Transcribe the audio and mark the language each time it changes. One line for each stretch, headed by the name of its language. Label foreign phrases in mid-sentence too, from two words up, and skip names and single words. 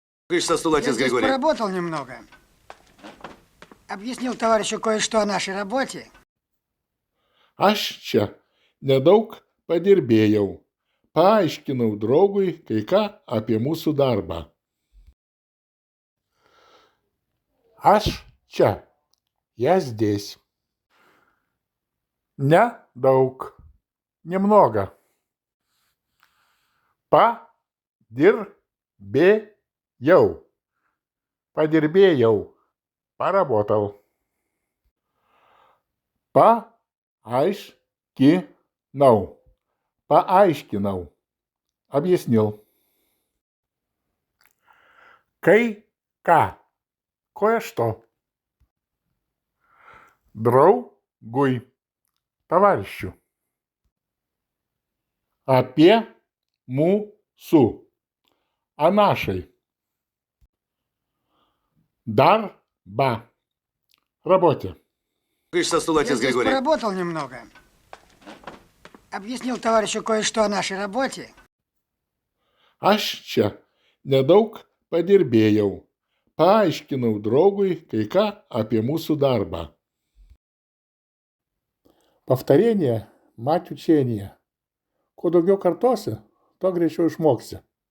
Russian: Кыш со стула, Я отец здесь Григорий. поработал немного. Объяснил товарищу кое-что о нашей работе.
Lithuanian: Aš čia nedaug padirbėjau. Paaiškinau draugui kai ką apie mūsų darbą. Aš čia.
Russian: Я здесь. Недаug. Немного. Padirbėjau.
Lithuanian: Padirbėjau. Поработал. Paaiškinau. Paaiškinau. Объяснил. Kai ką.
Russian: Кое-что. Draugui. Товарищу.
Lithuanian: Apie mūsų.
Russian: О нашей. Дарба. Работе. Кыш со стула, Я отец здесь Григорий. поработал немного. Объяснил товарищу кое-что о нашей работе.
Lithuanian: Aš čia nedaug padirbėjau. Paaiškinau draugui kai ką apie mūsų darbą.
Russian: Повторение – мать учения.
Lithuanian: Kuo daugiau kartosi, tuo greičiau išmoksi.